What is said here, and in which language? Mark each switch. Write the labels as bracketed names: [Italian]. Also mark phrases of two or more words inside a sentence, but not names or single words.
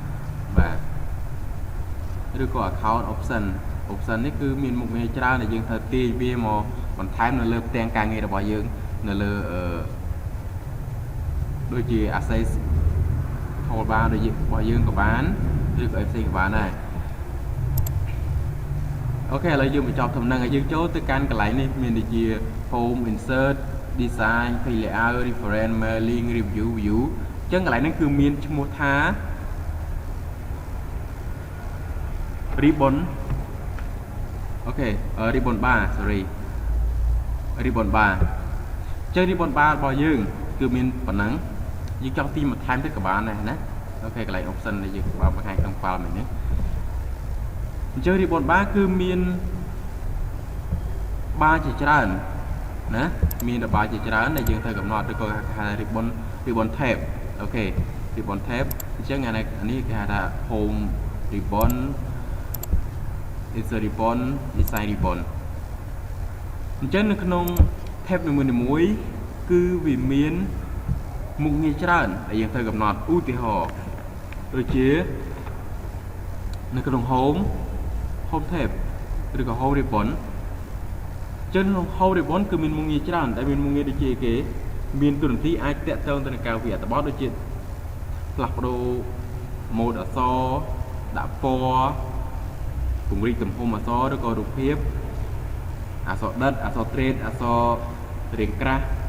[Khmer] បាទឬក៏ [English] account option [Khmer] នេះគឺមានមុខងារច្រើនដែលយើងត្រូវទាញវាមកបន្ថែមនៅលើផ្ទាំងការងាររបស់យើងនៅលើដូចជា [English] access toolbar [Khmer] របស់យើងក៏បានឬក៏ផ្សេងក៏បានដែរ អូខេឥឡូវយើងបញ្ចប់ដំណឹងឲ្យយើងចូលទៅកាន់កន្លែងនេះមានដូចជា [English] home insert design page layout reference mailing review view [Khmer] អញ្ចឹងកន្លែងនេះគឺមានឈ្មោះថា ribbon អូខេ [English] ribbon bar ribbon bar [Khmer] អញ្ចឹង [English] ribbon bar [Khmer] របស់យើងគឺមានប៉ុណ្ណឹងយើងចង់ទីបន្ថែមទៀតក៏បានដែរណាអូខេកន្លែង option ដែលយើងបានបង្ហាញក្នុង file មិញនេះអញ្ចឹង [English] ribbon bar [Khmer] គឺមាន បារជាច្រើនណាមានរបារជាច្រើនដែលយើងត្រូវកំណត់ឬក៏គេហៅ [English] ribbon tab [Khmer] អូខេ [English] ribbon tab [Khmer] អញ្ចឹងអានេះគេហៅថា [English] home ribbon insert ribbon design ribbon [Khmer] អញ្ចឹងនៅ ក្នុង tab នីមួយៗគឺវាមានមុខងារច្រើនដែលយើងត្រូវកំណត់ឧទាហរណ៍ ដូចជានៅក្នុង [English] home tab [Khmer] ឬក៏ [English] home ribbon [Khmer] ចឹងក្នុង [English] home ribbon [Khmer] គឺមានមុខងារច្រើនដែលមានមុខងារដូចជាគេមានទូរនទីអាចតាក់ទងទៅនឹងការវិអត្ថបទដូចជាផ្លាស់ប្ដូរ mode អក្សរដាក់ពណ៌ពង្រីកទំហំអក្សរឬក៏រូបភាពអក្សរដិតអក្សរត្រេតអក្សររាងក្រាស់